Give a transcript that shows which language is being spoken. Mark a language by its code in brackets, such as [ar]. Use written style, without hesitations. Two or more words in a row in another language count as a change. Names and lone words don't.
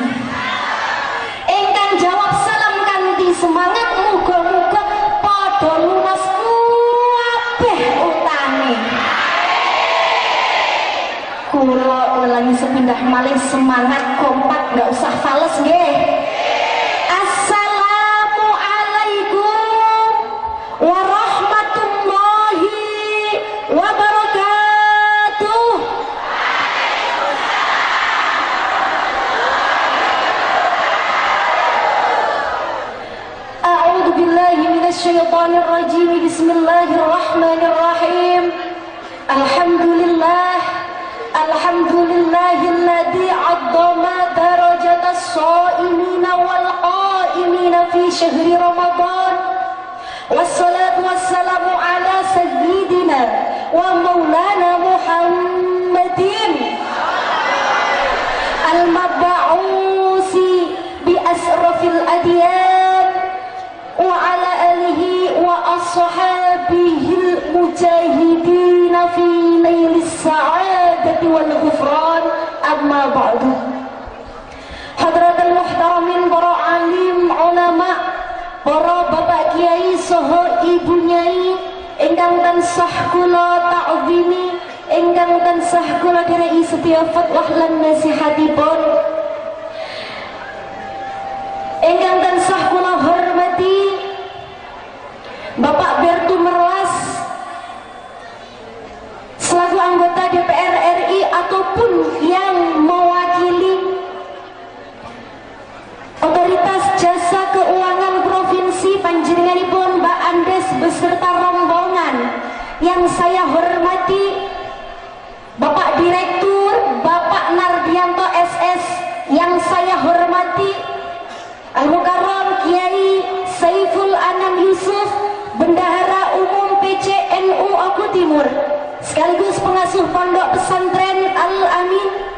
[jv] Ingkang jawab salam kanthi semangat, muga-muga padha lunas kabeh utane. Kula ulangi sepindah malih, semangat kompak, nggak usah fales nggih. [ar] السلام عليكم ورحمة الله وبركاته. أعوذ بالله من الشيطان الرجيم. Bismillahirrahmanirrahim. الحمد لله الذي عظم درجات الصائمين والقائمين في شهر رمضان. والصلاة والسلام على سيدنا ومولانا محمد المبعوث بأشرف الأديان وعلى آله وأصحابه المجاهدين في نيل السعادة والغفران. أما بعد. حضرة المحترمين, [jv] para alim ulama, para bapak kiai saha ibu nyai ingkang tansah kula ta'zimi, ingkang tansah kula dereki sedaya fatwah lan nasihatipun, ingkang tansah kula hormati [id] Bapak Bertu Merlas selaku anggota DPR RI ataupun yang mewakili Otoritas Jasa Keuangan Provinsi panjenenganipun Mbak Andes beserta rombongan yang saya hormati, Bapak Direktur Bapak Nardianto SS yang saya hormati, Al-Mukarram Kiai Saiful Anam Yusuf, Bendahara Umum PCNU Oku Timur, sekaligus pengasuh Pondok Pesantren Al-Amin,